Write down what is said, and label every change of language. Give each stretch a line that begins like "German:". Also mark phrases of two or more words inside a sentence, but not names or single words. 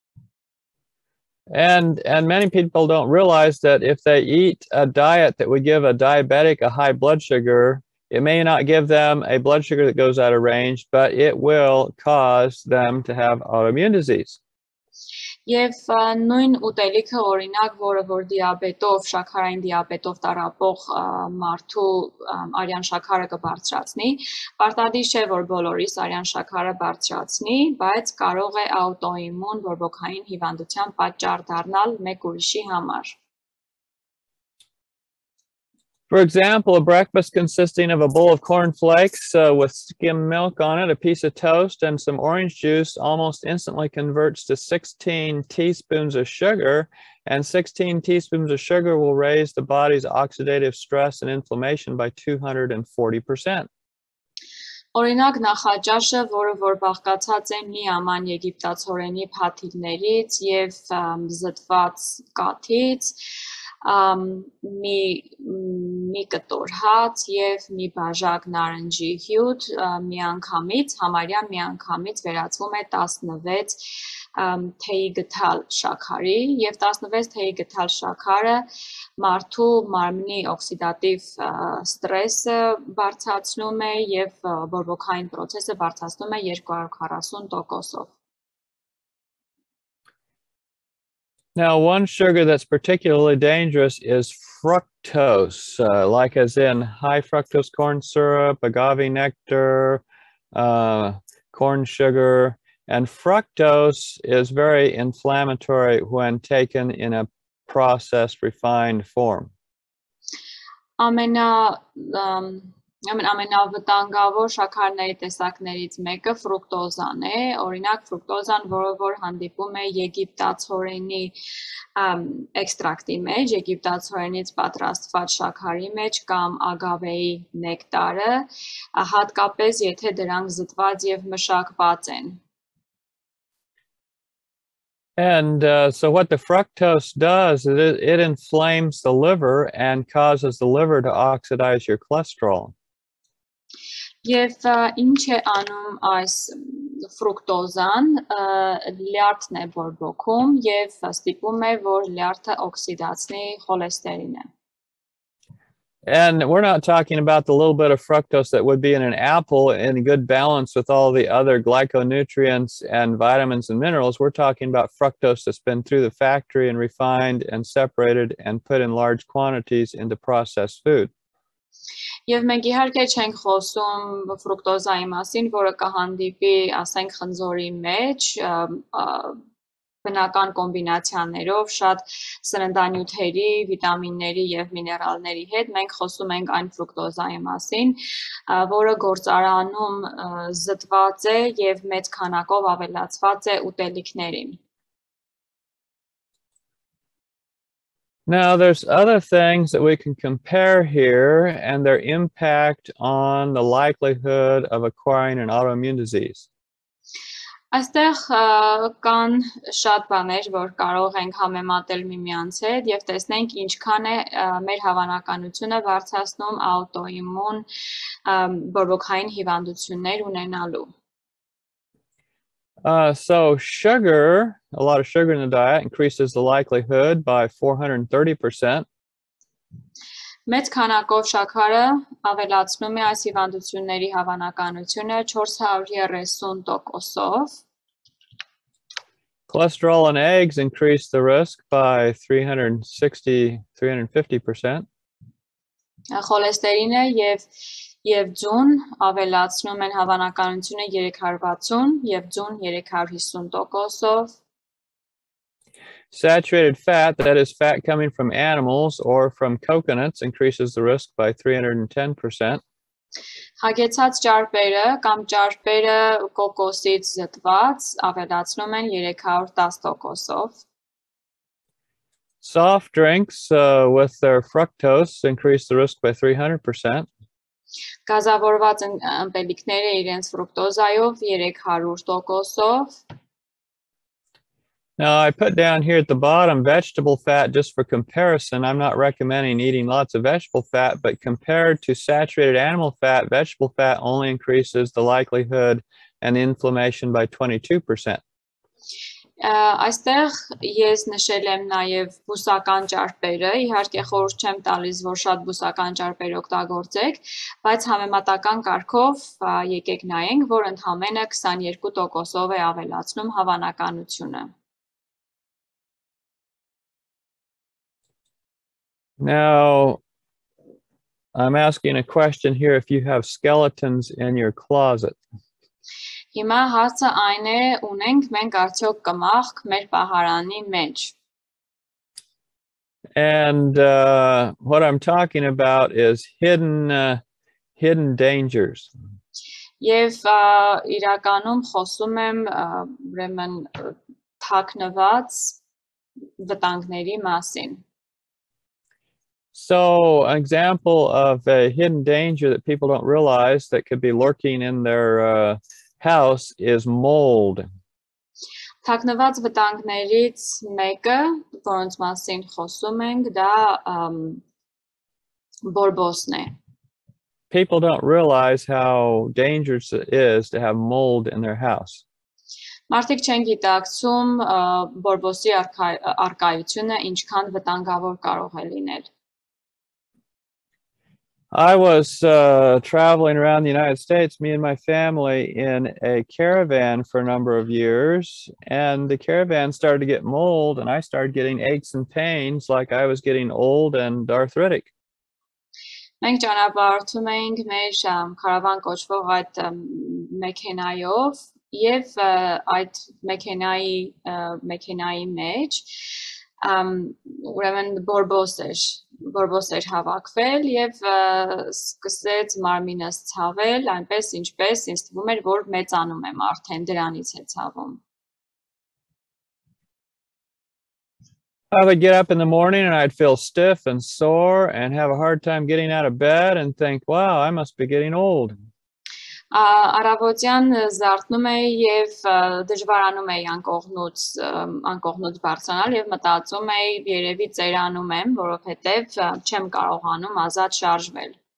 English: And many people don't realize that if they eat a diet that would give a diabetic a high blood sugar, it may not give them a blood sugar that goes out of range, but it will cause them to have autoimmune disease.
Armenian: Եվ նույն ուտելիքը օրինակ, որը որ դիաբետով, շաքարային դիաբետով տառապող մարդու արյան շաքարը կբարձրացնի, պարտադիր չէ, որ բոլորիս արյան շաքարը բարձրացնի, բայց կարող է աուտոիմուն բորբոքային հիվանդության պատճառ դառնալ մեկ ուրիշի համար.
English: For example, a breakfast consisting of a bowl of cornflakes with skim milk on it, a piece of toast, and some orange juice almost instantly converts to 16 teaspoons of sugar, and 16 teaspoons of sugar will raise the body's oxidative stress and inflammation by 240%.
Armenian: Օրինակ նախաճաշը, որը որ բաղկացած է մի աման եգիպտացորենի փաթիթներից եւ զտված կաթից, մի կտոր հաց եւ մի բաժակ նարնջի հյութ համարյա միանգամից վերածվում է 16 թեյի գթալ շաքարի եւ 16 թեյի գթալ շաքարը մարդու մարմնի օքսիդատիվ ստրեսը բարձրացնում է եւ բորբոքային process-ը բարձրացնում է 240%-ով.
English: Now, one sugar that's particularly dangerous is fructose, like as in high fructose corn syrup, agave nectar, corn sugar, and fructose is very inflammatory when taken in a processed, refined form.
Armenian: Ամենավտանգավոր շաքարների տեսակներից մեկը ֆրուկտոզան է, օրինակ ֆրուկտոզան, որը որ հանդիպում է եգիպտացորենի էքստրակտի մեջ, եգիպտացորենից պատրաստված շաքարի մեջ կամ ագավեի նեկտարը, հատկապես եթե դրանք զտված եւ մշակված են.
English: And so what the fructose does is it inflames the liver and causes the liver to oxidize your cholesterol.
Armenian: Եվ ինչ է անում այս ֆրուկտոզան, լյարդն է բորբոքում եւ ստիպում է, որ լյարդը օքսիդացնի խոլեստերինը.
English: And we're not talking about the little bit of fructose that would be in an apple in good balance with all the other glyconutrients and vitamins and minerals. We're talking about fructose that's been through the factory and refined and separated and put in large quantities into processed food.
Armenian: Եվ մենք իհարկե չենք խոսում ֆրուկտոզայի մասին, որը կհանդիպի, ասենք, խնձորի մեջ, բնական կոմբինացիաներով, շատ սննդանյութերի, վիտամինների եւ միներալների հետ, մենք խոսում ենք այն ֆրուկտոզայի մասին, որը գործարանում զտված է եւ մեծ քանակով ավելացված է ուտելիքներին.
English: Now, there's other things that we can compare here and their impact on the likelihood of acquiring an autoimmune disease.
Armenian: Այստեղ կան շատ բաներ, որ կարող ենք համեմատել միմյանց հետ եւ տեսնենք ինչքան է մեր հավանականությունը բարձրացնում աուտոիմուն բորբոքային հիվանդություններ ունենալու։
English: So sugar, a lot of sugar in the diet increases the likelihood by 430%.
Armenian: Մեծ քանակով շաքարը ավելացնում է այս հիվանդությունների հավանականությունը 430%-ով։
English: Cholesterol in eggs increase the risk by 350%.
Armenian: Խոլեստերինը եւ ձուն ավելացնում են հավանականությունը 360 եւ ձուն 350%-ով։
English: Saturated fat, that is fat coming from animals or from coconuts, increases the risk by 310%.
Armenian: Հագեցած ճարպերը կամ ճարպերը կոկոսից զտված ավելացնում են 310%-ով։
English: Soft drinks with their fructose increase the risk by 300%.
Armenian: Գազավորված ըմպելիքները իրենց ֆրուկտոզայով 300%-ով։
English: Now, I put down here at the bottom vegetable fat just for comparison. I'm not recommending eating lots of vegetable fat, but compared to saturated animal fat, vegetable fat only increases the likelihood and inflammation by 22%.
Armenian: Այստեղ ես նշել եմ նաև բուսական ճարպերը, իհարկե խորհուրդ չեմ տալիս, որ շատ բուսական ճարպեր օգտագործեք, բայց համեմատական կարգով եկեք նայենք, որ ընդամենը 22%-ով է ավելացնում հավանականությունը։
English: Now, I'm asking a question here if you have skeletons in your closet.
Armenian: Հիմա հարցը այն է, ունենք մենք արդյոք կմախք մեր պահարանի մեջ։
English: And what I'm talking about is hidden dangers.
Armenian: Եվ իրականում խոսում եմ ուրեմն թաքնված վտանգների մասին։
English: So, an example of a hidden danger that people don't realize that could be lurking in their house is mold.
Armenian: Թաքնված վտանգներից mեկը, որոնց մասին խոսում ենք, դա բորբոսն է։
English: People don't realize how dangerous it is to have mold in their house.
Armenian: Մարդիկ չեն գիտակցում բորբոսի արկայությունը ինչքան վտանգավոր կարող է լինել։
English: I was traveling around the United States, me and my family, in a caravan for a number of years, and the caravan started to get mold, and I started getting aches and pains like I was getting old and arthritic.
Armenian: Մենք ճանապարհորդում էինք մեր քարավան կոչվող այդ մեքենայով եւ այդ մեքենայի մեջ ուրեմն բորբոս էր հավաքվել եւ սկսեց մարմինս ցավել, այնպես ինչպես ինձ թվում էր, որ մեծանում եմ արդեն դրանից է ցավում։
English: I would get up in the morning and I'd feel stiff and sore and have a hard time getting out of bed and think, wow, I must be getting old.
Armenian: Առավոտյան զարթնում էի եւ դժվարանում էի անկողնուց բարձրանալ եւ մտածում էի երևի ծերանում եմ, որովհետեւ չեմ կարողանում ազատ շարժվել։